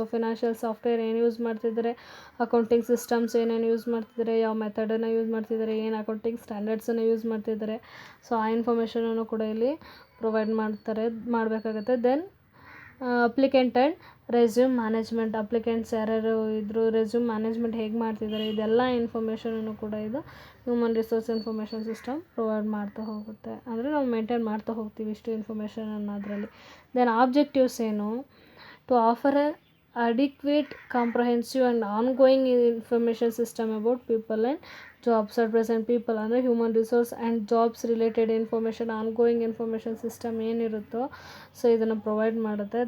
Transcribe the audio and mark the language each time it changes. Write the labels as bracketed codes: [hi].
[kn] So financial software ಏನು use ಮಾಡ್ತಿದ್ದಾರೆ, accounting systems ಏನೇನು ಯೂಸ್ ಮಾಡ್ತಿದ್ದಾರೆ, ಯಾವ ಮೆಥಡನ್ನು ಯೂಸ್ ಮಾಡ್ತಿದ್ದಾರೆ, ಏನು ಅಕೌಂಟಿಂಗ್ ಸ್ಟ್ಯಾಂಡರ್ಡ್ಸನ್ನು ಯೂಸ್ ಮಾಡ್ತಿದ್ದಾರೆ, ಸೊ ಆ ಇನ್ಫಾರ್ಮೇಷನನ್ನು ಕೂಡ ಇಲ್ಲಿ ಪ್ರೊವೈಡ್ ಮಾಡಬೇಕಾಗುತ್ತೆ. Then applicant and resume management, applicants ಯಾರ್ಯಾರು ಇದ್ದರು, ರೆಸ್ಯೂಮ್ ಮ್ಯಾನೇಜ್ಮೆಂಟ್ ಹೇಗೆ ಮಾಡ್ತಿದ್ದಾರೆ, ಇದೆಲ್ಲ ಇನ್ಫಾರ್ಮೇಷನನ್ನು ಕೂಡ ಇದು human resource information system provide ಮಾಡ್ತಾ ಹೋಗುತ್ತೆ. ಅಂದರೆ ನಾವು ಮೇಂಟೈನ್ ಮಾಡ್ತಾ ಹೋಗ್ತೀವಿ ಇಷ್ಟು ಇನ್ಫಾರ್ಮೇಷನನ್ನು ಅದರಲ್ಲಿ. [en] Then objectives ಏನು, to offer a adequate, comprehensive and ongoing information system about people and jobs at present. [kn] people ಅಂದರೆ human resource and jobs related information, ongoing information system ಏನಿರುತ್ತೋ so ಇದನ್ನು ಪ್ರೊವೈಡ್ ಮಾಡುತ್ತೆ.